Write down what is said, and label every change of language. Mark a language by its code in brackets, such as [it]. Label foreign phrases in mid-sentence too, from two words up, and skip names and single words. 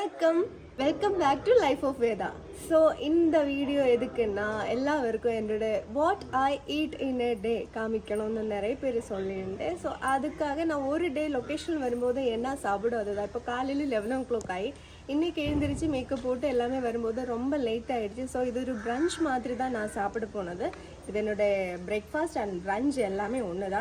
[en] welcome back to life of Veda. [ta] ஸோ இந்த வீடியோ எதுக்குன்னா எல்லாருக்கும் என்னோட [en] what I eat in a day [ta] காமிக்கணும்னு நிறைய பேர் சொல்லியிருந்தேன். ஸோ அதுக்காக நான் ஒரு [en] day location [ta] வரும்போது என்ன சாப்பிடும் அதுதான். இப்போ காலையில் 11 o'clock ஆகி இன்றைக்கி எழுந்திரிச்சு மேக்கப் போட்டு எல்லாமே வரும்போது ரொம்ப லேட் ஆகிடுச்சு. ஸோ இது ஒரு ப்ரன்ச் மாதிரி தான் நான் சாப்பிட போனது. இது என்னோடய [en] breakfast and brunch [ta] எல்லாமே ஒன்று தான்.